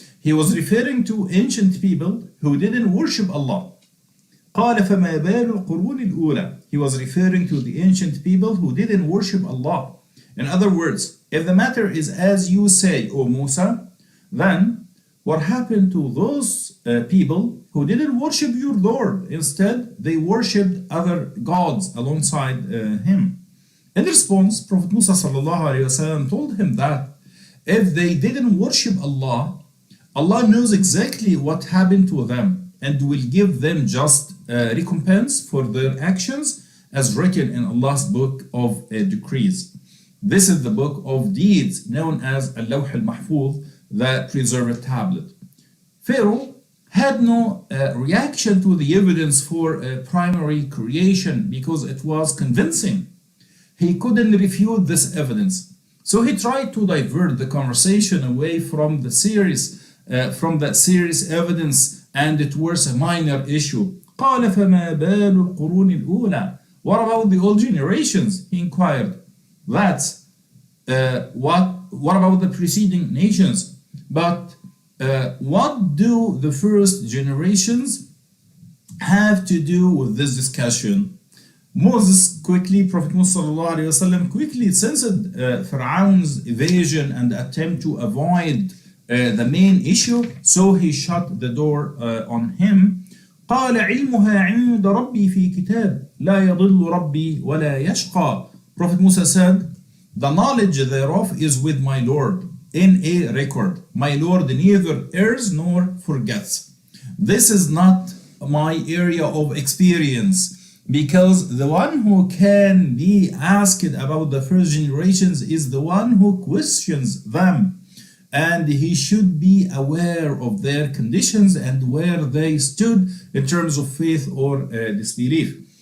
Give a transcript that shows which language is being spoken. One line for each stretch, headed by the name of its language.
English: He was referring to ancient people who didn't worship Allah.
Arabic: قال فما بال القرون الأولى.
English: He was referring to the ancient people who didn't worship Allah. In other words, if the matter is as you say, O Musa, then what happened to those people who didn't worship your Lord? Instead, they worshipped other gods alongside him. In response, Prophet Musa sallallahu alayhi wasallam told him that if they didn't worship Allah, Allah knows exactly what happened to them and will give them just recompense for their actions as written in Allah's book of decrees. This is the book of deeds known as Al-Lawh al-Mahfuz, the preserved tablet. Pharaoh had no reaction to the evidence for primary creation because it was convincing. He couldn't refute this evidence. So he tried to divert the conversation away from the serious evidence and towards a minor issue.
Arabic: قال فما بال القرون الأولى.
English: What about the old generations? He inquired. That's what about the preceding nations? But what do the first generations have to do with this discussion? Prophet Musa quickly sensed Fir'aun's evasion and attempt to avoid the main issue, so he shut the door on him.
Arabic: قال علمها عند ربي في كتاب لا يضل ربي ولا يشقى.
English: Prophet Musa said, the knowledge thereof is with my Lord in a record. My Lord neither errs nor forgets. This is not my area of experience, because the one who can be asked about the first generations is the one who questions them, and he should be aware of their conditions and where they stood in terms of faith or disbelief.